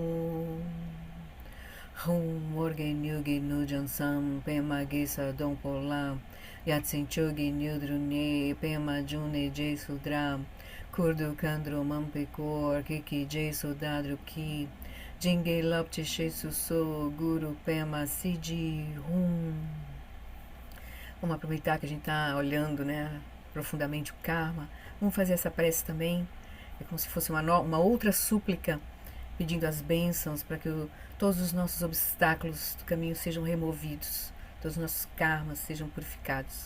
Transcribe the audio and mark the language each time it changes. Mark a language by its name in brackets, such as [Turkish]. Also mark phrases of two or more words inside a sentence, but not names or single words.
[Tibetan] ཨོ་རྒྱན་ཡུལ་གྱི་ནུབ་བྱང་མཚམས། པདྨ་གེ་སར་སྡོང་པོ་ལ། ཡ་མཚན་མཆོག་གི་དངོས་གྲུབ་བརྙེས། པདྨ་འབྱུང་གནས་ཞེས་སུ་གྲགས། འཁོར་དུ་མཁའ་འགྲོ་མང་པོས་བསྐོར། ཁྱེད་ཀྱི་རྗེས་སུ་བདག་བསྒྲུབ་ཀྱིས། བྱིན་གྱིས་རློབ་ཕྱིར་གཤེགས་སུ་གསོལ། གུ་རུ་པདྨ་སིདྡྷི [Portuguese] Vamos aproveitar que a gente está olhando, né, profundamente o karma. Vamos fazer essa prece também. É como se fosse uma outra súplica, pedindo as bênçãos para que todos os nossos obstáculos do caminho sejam removidos, todos os nossos karmas sejam purificados.